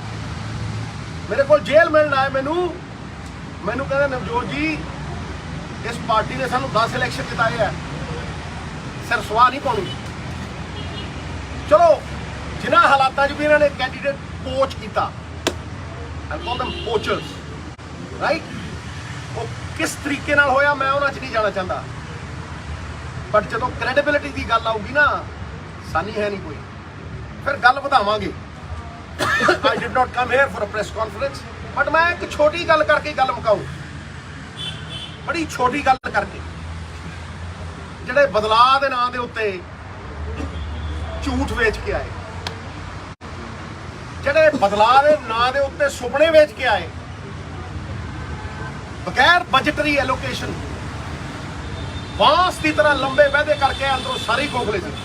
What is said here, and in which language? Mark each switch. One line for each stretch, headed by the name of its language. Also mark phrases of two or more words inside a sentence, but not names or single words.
Punjabi: ਮੇਰੇ ਕੋਲ ਜੇਲ੍ਹ ਮਿਲਣ ਆਏ ਮੈਨੂੰ ਕਹਿੰਦੇ ਨਵਜੋਤ ਜੀ ਇਸ ਪਾਰਟੀ ਨੇ ਸਾਨੂੰ 10 ਇਲੈਕਸ਼ਨ ਜਿਤਾਏ ਆ, ਸਿਰ ਸਵਾਹ ਨਹੀਂ ਪਾਉਣੀ। ਚਲੋ ਜਿਨ੍ਹਾਂ ਹਾਲਾਤਾਂ 'ਚ ਵੀ ਇਹਨਾਂ ਨੇ ਕੈਂਡੀਡੇਟ ਪੋਚ ਕੀਤਾ,
English: I call them poachers,
Punjabi: ਰਾਈਟ, ਉਹ ਕਿਸ ਤਰੀਕੇ ਨਾਲ ਹੋਇਆ ਮੈਂ ਉਹਨਾਂ 'ਚ ਨਹੀਂ ਜਾਣਾ ਚਾਹੁੰਦਾ। ਬਟ ਜਦੋਂ ਕ੍ਰੈਡੀਬਿਲਿਟੀ ਦੀ ਗੱਲ ਆਊਗੀ ਨਾ, ਸਾਨੀ ਹੈ ਨਹੀਂ ਕੋਈ, ਫਿਰ ਗੱਲ ਵਧਾਵਾਂਗੇ।
English: I did not come here for a press conference, but
Punjabi: ਮੈਂ ਇੱਕ ਛੋਟੀ ਗੱਲ ਕਰਕੇ ਗੱਲ ਮੁਕਾਊ, ਬੜੀ ਛੋਟੀ ਗੱਲ ਕਰਕੇ। ਜਿਹੜੇ ਬਦਲਾਅ ਦੇ ਨਾਂ ਦੇ ਉੱਤੇ ਝੂਠ ਵੇਚ ਕੇ ਆਏ, ਜਿਹੜੇ ਬਦਲਾਅ ਦੇ ਨਾਂ ਦੇ ਉੱਤੇ ਸੁਪਨੇ ਵੇਚ ਕੇ ਆਏ, ਬਗੈਰ
English: budgetary allocation
Punjabi: ਬਾਂਸ ਦੀ ਤਰ੍ਹਾਂ ਲੰਬੇ ਵਾਅਦੇ ਕਰਕੇ ਅੰਦਰੋਂ ਸਾਰੇ ਖੋਖਲੇ ਸੀ।